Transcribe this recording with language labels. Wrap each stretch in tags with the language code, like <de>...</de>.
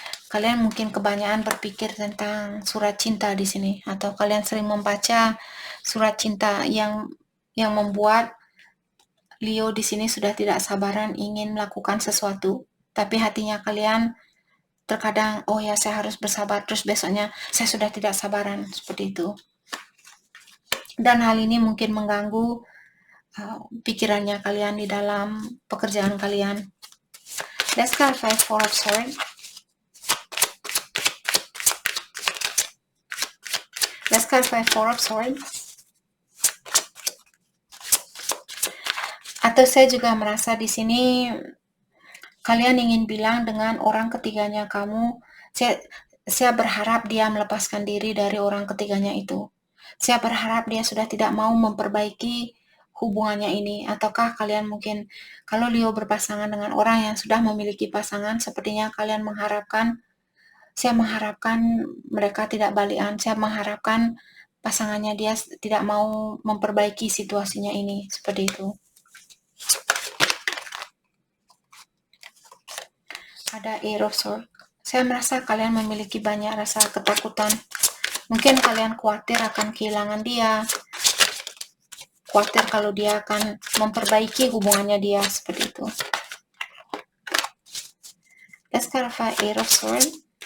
<id>Kalian mungkin kebanyakan berpikir tentang surat cinta di sini, atau kalian sering membaca surat cinta yang membuat Leo di sini sudah tidak sabaran ingin melakukan sesuatu, tapi hatinya kalian terkadang, oh ya saya harus bersabar, terus besoknya saya sudah tidak sabaran, seperti itu. Dan hal ini mungkin mengganggu pikirannya kalian di dalam pekerjaan kalian.</id> <en>Let's clarify Four of Swords. Let's clarify Four of Swords.</en> <id>Atau saya juga merasa di sini kalian ingin bilang dengan orang ketiganya kamu, saya berharap dia melepaskan diri dari orang ketiganya itu. Saya berharap dia sudah tidak mau memperbaiki hubungannya ini. Ataukah kalian mungkin, kalau Leo berpasangan dengan orang yang sudah memiliki pasangan, sepertinya kalian mengharapkan, saya mengharapkan mereka tidak balikan. Saya mengharapkan pasangannya dia tidak mau memperbaiki situasinya ini. Seperti itu. Ada Eight of Swords. Saya merasa kalian memiliki banyak rasa ketakutan. Mungkin kalian khawatir akan kehilangan dia. Khawatir kalau dia akan memperbaiki hubungannya dia, seperti itu.</id> <en>Let's clarify Eight of Swords.</en>